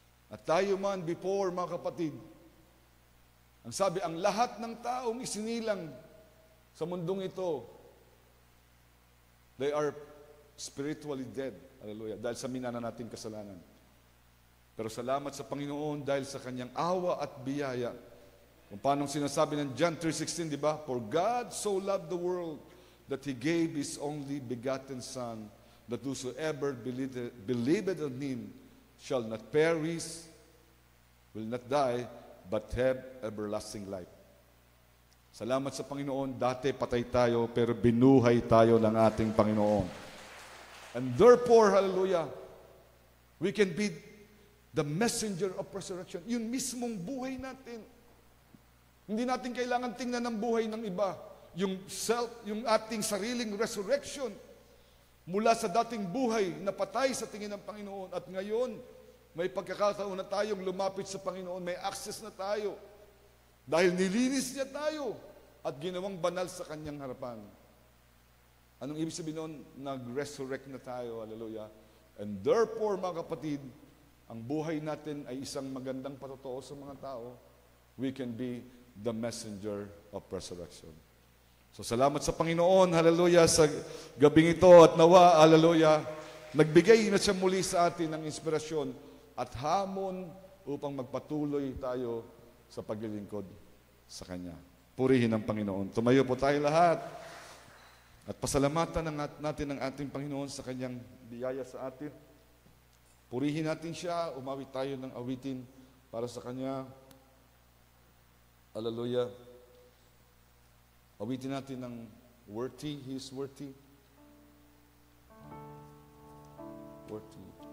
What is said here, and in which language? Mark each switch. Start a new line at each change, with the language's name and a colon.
Filipino: At tayo man before, mga kapatid, ang sabi, ang lahat ng taong isinilang sa mundong ito,
English: they are spiritually dead.
Filipino: Hallelujah. Dahil sa minana nating kasalanan. Pero salamat sa Panginoon dahil sa kanyang awa at biyaya. Kung paano sinasabi ng John 3:16, di ba?
English: For God so loved the world that He gave His only begotten Son, that whosoever believeth on Him shall not perish, will not die, but have everlasting life.
Filipino: Salamat sa Panginoon, dati patay tayo, pero binuhay tayo ng ating Panginoon.
English: And therefore, hallelujah, we can be the messenger of resurrection.
Filipino: Yun mismong buhay natin. Hindi natin kailangan tingnan ng buhay ng iba. Yung ating sariling resurrection mula sa dating buhay na patay sa tingin ng Panginoon. At ngayon, may pagkakataon na tayong lumapit sa Panginoon. May access na tayo. Dahil nilinis niya tayo at ginawang banal sa kanyang harapan. Anong ibig sabihin nun? Nag-resurrect na tayo. Hallelujah.
English: And therefore,
Filipino: mga kapatid, ang buhay natin ay isang magandang patotoo sa mga tao.
English: We can be the messenger of resurrection.
Filipino: So salamat sa Panginoon, hallelujah, sa gabing ito at nawa, hallelujah, nagbigay na siya muli sa atin ng inspirasyon at hamon upang magpatuloy tayo sa paglilingkod sa Kanya. Purihin ang Panginoon. Tumayo po tayo lahat. At pasalamatan natin ang ating Panginoon sa kanyang biyaya sa atin. Purihin natin siya, umawit tayo ng awitin para sa kanya. Hallelujah. Awitin natin ng
English: worthy, He is worthy. Worthy.